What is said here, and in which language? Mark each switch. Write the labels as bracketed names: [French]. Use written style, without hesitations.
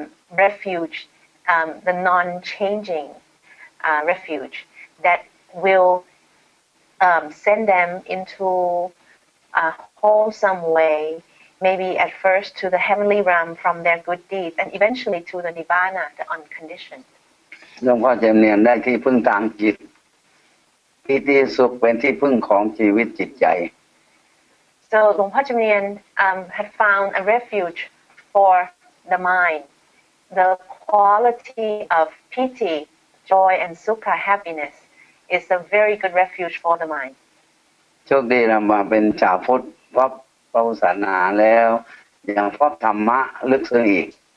[English] refuge, the non-changing refuge that will send them into a wholesome way, maybe at first to the heavenly realm from their good deeds, and eventually to the Nibbana, the unconditioned. [Thai] หลวงพ่อเจมเนียนได้ที่พึ่งทางจิตปีติสุขเป็นที่พึ่งของชีวิตจิตใจ [English] So Luang Por Cham had found a refuge for the mind. The quality of piti, joy, and sukha, happiness, is a very good refuge for the mind. [Thai] โชคดีเรามาเป็นชาวพุทธพบพระพุทธศาสนาแล้วยังพบธรรมะลึกซึ้งอีก